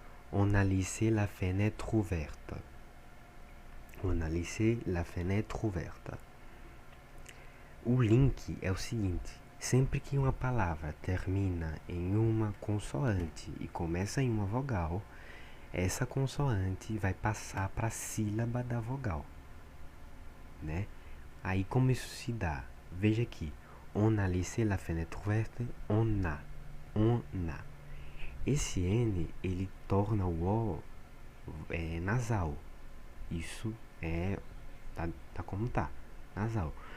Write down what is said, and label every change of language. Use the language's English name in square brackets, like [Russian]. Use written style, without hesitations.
[French] On a laissé la fenêtre ouverte. On a laissé la fenêtre ouverte. [Portuguese] O link é o seguinte: sempre que uma palavra termina em uma consoante e começa em uma vogal, essa consoante vai passar para a sílaba da vogal, né? Aí como isso se dá? Veja aqui. [French] On a laissé la fenêtre ouverte. On a. On a. [Portuguese] Esse N, ele torna o O nasal. Isso tá como tá, nasal.